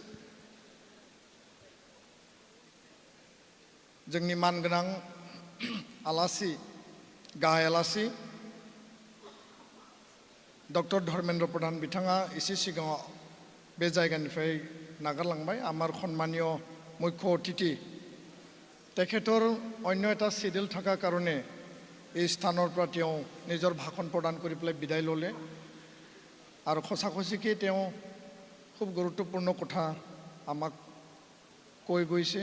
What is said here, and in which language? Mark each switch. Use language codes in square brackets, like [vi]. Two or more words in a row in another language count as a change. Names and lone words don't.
[brx] जोंनि मानगोनां आलासि, गाहाय आलासि डक्टर धर्मेन्द्र प्रधान बिथाङा एसे सिगाङाव बे जायगानिफ्राय नागारलांबाय। [as] আমাৰ সন্মানীয় মুখ্য অতিথি তেখেতৰ অন্য এটা শিডিউল থাকাৰ কাৰণে এই স্থানৰ পৰা তেওঁ নিজৰ ভাষণ প্ৰদান কৰি পেলাই বিদায় ল'লে আৰু সঁচাকৈ তেওঁ খুব গুৰুত্বপূৰ্ণ কথা আমাক কৈ গৈছে।